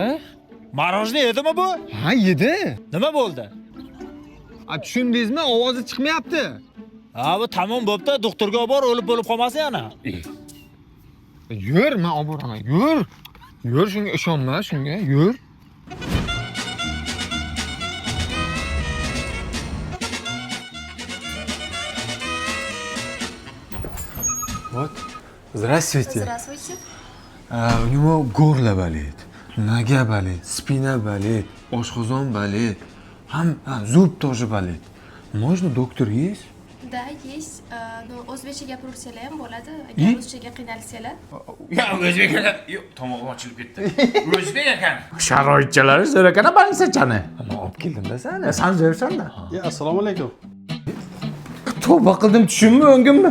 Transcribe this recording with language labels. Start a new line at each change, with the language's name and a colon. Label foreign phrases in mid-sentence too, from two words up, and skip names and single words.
Uzbek: Marojni yedimi bu? Ha, yedi. Nima bo'ldi? Tushundingizmi? Ovozi chiqmayapti. Ha, bu tamom bo'pti. Doktorga olib bor, o'lib bo'lib qolmasin yana. Yur, men olib boraman. Yur. Yur, shunga ishonma, shunga. Yur.
Russian: Вот. Здравствуйте. Здравствуйте. У него горло болит, нога болит, спина болит, oshqozon болит. Зуб тоже болит. Можно доктор есть? Да, есть.
Uzbek: Но o'zbekcha gapirsalar ham bo'ladi. Agar ruschaga qiynalsalar. Ya o'zbek ekan. Yo'q, tomog'im ochilib ketdi. O'zbek ekan. Sharoitchalari zo'r ekan, banisachani. Men olib keldim-da seni. Sen zo'rsan-da. Assalomu alaykum. Tavba qildim, tushunmi, o'ngimmi?